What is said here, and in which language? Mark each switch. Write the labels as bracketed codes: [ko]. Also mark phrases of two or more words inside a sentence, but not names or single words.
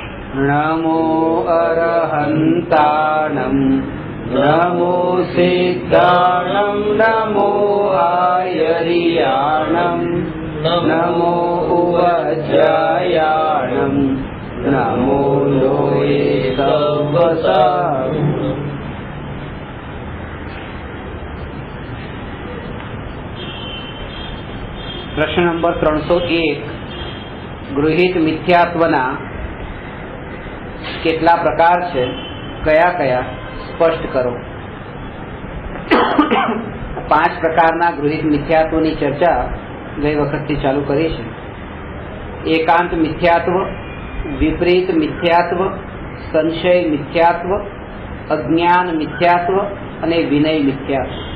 [pra] नमो अरहन्ताणं नमो सिद्धाणं नमो आयर्याणं नमो उवज्रायाणं नमो लोये सव्वसा। [gu] પ્રશ્ન નંબર 301 ગૃહિત મિથ્યાત્વના કેટલા પ્રકાર છે, કયા કયા સ્પષ્ટ કરો। 5 પ્રકારના ગૃહિત મિથ્યાત્વની ચર્ચા ગઈ વખતથી ચાલુ કરી છે। એકાંત મિથ્યાત્વ, વિપરીત મિથ્યાત્વ, સંશય મિથ્યાત્વ, અજ્ઞાન મિથ્યાત્વ અને વિનય મિથ્યાત્વ।